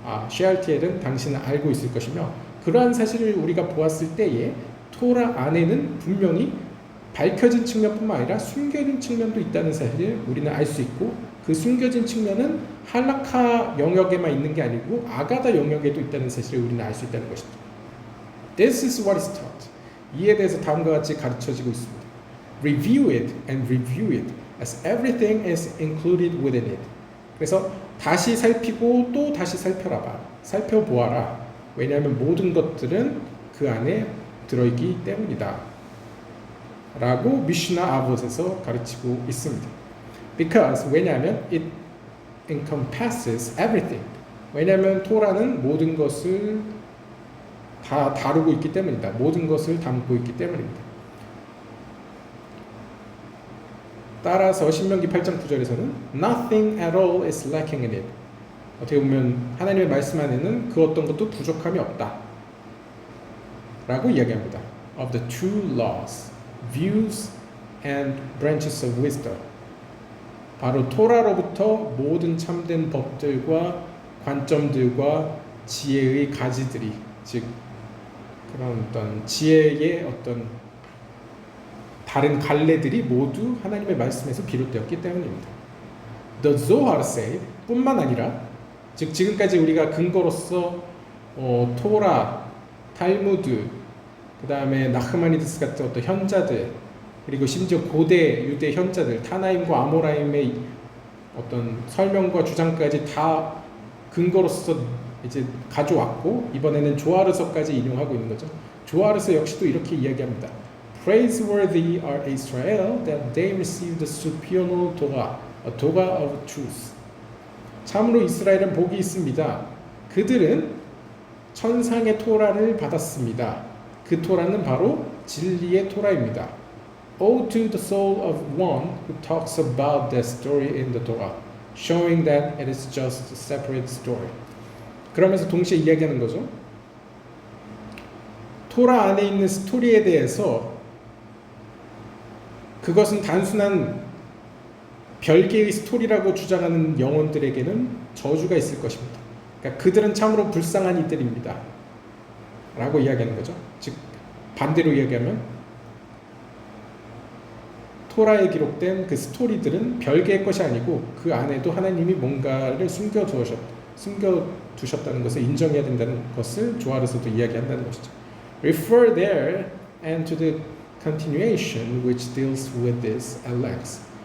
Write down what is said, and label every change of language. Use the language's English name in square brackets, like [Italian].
[Korean] 셰알티엘은 당신은 알고 있을 것이며, 그러한 사실을 우리가 보았을 때에 토라 안에는 분명히 밝혀진 측면뿐만 아니라 숨겨진 측면도 있다는 사실을 우리는 알 수 있고, 그 숨겨진 측면은 할라카 영역에만 있는 게 아니고 아가다 영역에도 있다는 사실을 우리는 알 수 있다는 것이죠. [English] This is what is taught. [Korean] 이에 대해서 다음과 같이 가르쳐지고 있습니다. [English] Review it and review it, as everything is included within it. [Korean] 그래서 다시 살피고 또 다시 살펴보아라. 왜냐하면 모든 것들은 그 안에 들어있기 때문이다 라고 미슈나 아봇에서 가르치고 있습니다. [English] Because, [Korean] 왜냐하면 [English] it encompasses everything. [Korean] 왜냐하면 토라는 모든 것을 다 다루고 있기 때문이다. 모든 것을 담고 있기 때문입니다. 따라서 신명기 8장 9절에서는 [English] Nothing at all is lacking in it. [Korean] 어떻게 보면 하나님의 말씀 안에는 그 어떤 것도 부족함이 없다 라고 이야기합니다. [English] Of the true laws, views and branches of wisdom. [Korean] 바로 토라로부터 모든 참된 법들과 관점들과 지혜의 가지들이, 즉 그런 어떤 지혜의 어떤 다른 갈래들이 모두 하나님의 말씀에서 비롯되었기 때문입니다. [English] The Zohar say [Korean] 뿐만 아니라, 즉 지금까지 우리가 근거로서 토라, 탈무드, 그 다음에 나흐마니디스 같은 어떤 현자들, 그리고 심지어 고대 유대 현자들, 타나임과 아모라임의 어떤 설명과 주장까지 다 근거로서 이제 가져왔고, 이번에는 조아르서까지 인용하고 있는 거죠. 조아르서 역시도 이렇게 이야기합니다. [English] Praiseworthy are Israel that they received the supernal Torah, a Torah of truth. [Korean] 참으로 이스라엘은 복이 있습니다. 그들은 천상의 토라를 받았습니다. 그 토라는 바로 진리의 토라입니다. [English] Woe to the soul of one who talks about that story in the Torah, showing that it is just a separate story. [Korean] 그러면서 동시에 이야기하는 거죠. 토라 안에 있는 스토리에 대해서 그것은 단순한 별개의 스토리라고 주장하는 영혼들에게는 저주가 있을 것입니다. 그러니까 그들은 참으로 불쌍한 이들입니다. 라고 이야기하는 거죠. 즉 반대로 이야기하면 토라에 기록된 그 스토리들은 별개의 것이 아니고 그 안에도 하나님이 뭔가를 숨겨두셨다는 것을 인정해야 된다는 것을 조아르서도 이야기한다는 것이죠. [English] Refer there and to the continuation which deals with this at length.